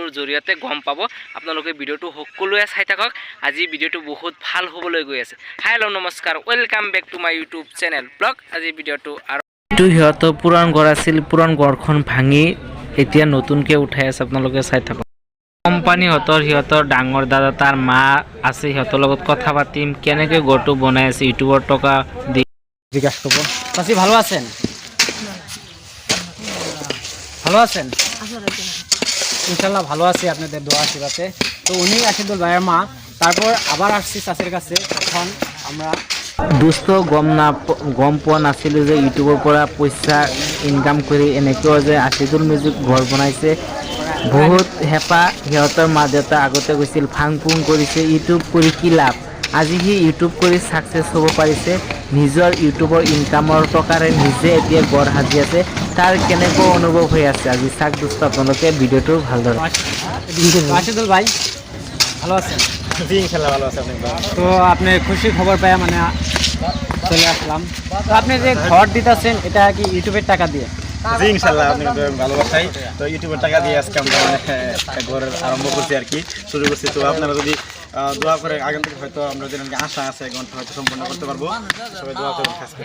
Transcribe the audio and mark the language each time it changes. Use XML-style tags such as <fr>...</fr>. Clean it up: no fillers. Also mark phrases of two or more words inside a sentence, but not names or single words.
<as>জৰিয়তে গম পাব আপোনালোকে ভিডিওটো সকলোৱে চাই থাকক আজি ভিডিওটো বহুত ভাল হ'বলৈ গৈ আছে হেল্ল নমস্কাৰ</as> <en>welcome back to my YouTube channel vlog</en> <as>আজি ভিডিওটো আৰু এইটো সিহঁতৰ পুৰাণ গড় আছিল পুৰাণ গড়খন ভাঙি এতিয়া নতুনকৈ উঠাই আছে আপোনালোকে চাই থাকক কোম্পানীহঁতৰ ডাঙৰ দাদা তাৰ মা আছে সিহঁতৰ লগত কথা পাতিম কেনেকৈ গড়টো বনাই আছে ইউটিউবৰ টকা দি</as> <bn>জিজ্ঞাসা করবো চাচি ভালো আছেন ভালো আছেন</bn> <ar>إن شاء الله</ar> <bn>ভালো আছি আপনাদের দোয়া আশীর্বাদে তো উনি আশিদুল ভাইয়ের মা তারপর আবার আসছি চাচির কাছে এখন আমরা</bn> <as>দোস্ত গম পোৱা নাছিলোঁ যে ইউটিউবৰ পৰা পইচা ইনকাম কৰি এনেকৈ যে আছিদুল মিউজিক ঘৰ বনাইছে বহুত হেঁপাহ সিহঁতৰ মা দেউতা আগতে গৈছিল ফাং ফুং কৰিছে ইউটিউব কৰি কি লাভ আজি সি ইউটিউব কৰি ছাকচেছ হ'ব পাৰিছে নিজৰ ইউটিউবৰ ইনকামৰ টকাৰে নিজে এতিয়া গড় সাজি আছে তাৰ কেনেকুৱা অনুভৱ হৈ আছে আজি চাক দোস্ত আপোনালোকে ভিডিওটো ভালদৰে</as> <bn>আশিদুল ভাই ভালো আছেন জি</bn> <ar>إن شاء الله</ar> <bn>ভালো আছে তো আপনি খুশি খবর পাই মানে চলে আসলাম তো আপনি যে ঘর দিতেছেন এটা কি ইউটিউবের টাকা দিয়ে জি</bn> <ar>إن شاء الله</ar> <bn>আপনি ভালোবাসাই তো ইউটিউবের টাকা দিয়ে আজকে আমরা মানে ঘর আরম্ভ করছি আর কি শুরু করছি তো আপনারা যদি দোয়া করে আগে থেকে হয়তো আমরা যেন আশা আছে ঘন্টা হয়তো সম্পন্ন করতে পারবো সবাই দোয়া করুন খাস করে</bn>